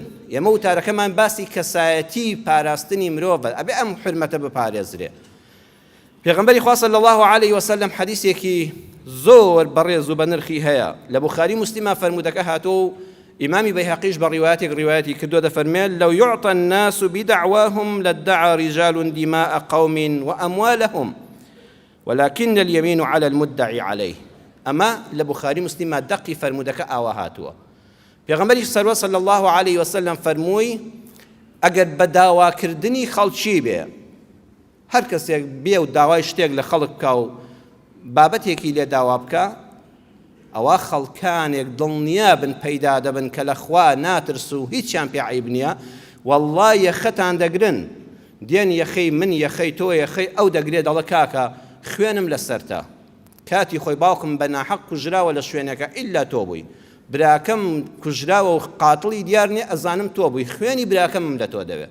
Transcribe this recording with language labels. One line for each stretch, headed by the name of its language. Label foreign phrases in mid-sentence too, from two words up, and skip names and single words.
Central Kurdish: ئێمە وتارەکەمان باسی کەسایەتی پاراستنی مرۆڤە، ئەبێ ئەم حرمەتە بپارێزرێ. پێغەمبەری خوا
Arabic: صلی الله علیه وسلم
Central Kurdish: حەدیثێکی زۆر بەڕێز و بە نرخی هەیە لە بوخاری موسلیمە فەرموودەکە هاتۆ ئیمامی بەیهەقیش بە ڕیوایەتی کردووە دەفەرمێت
Arabic: لەو يعطى الناس بدعواهم لادعى رجال دماء قوم وأموالهم ولكن اليمين على المدعي عليه.
Central Kurdish: ئەمە لە بوخاری موسلیمە دەقی فەرموودەکە ئاوا هاتووە. پێغەمبەری سەروە
Arabic: صلی الله علیه وسلم
Central Kurdish: فەرمووی ئەگەر بە داواکردنی خەڵکی بێ، هەر کەسێک بێ و داوای شتێک لە خەڵک بکە و بابەتێکی لێ داوا بکە، ئەوە خەڵکانێک دڵنیا بن پەیدا دەبن کە لە خوا ناترس و هیچیان پێ عیب نییە، وەڵڵای یەخەتان دەگرن، دێن یەخەی من یەخەی تۆ یەخەی ئەو دەگرێت دەڵە کاکە خوێنم لەسەرتە، کاتی خۆی باوکم بە ناحەق کوژراوە لە شوێنەکە ئیلا تۆ بووی، براکەم کوژراوە و قاتڵی دیار نییە ئەزانم تۆ بووی، خوێنی براکەمم لە تۆ دەوێت.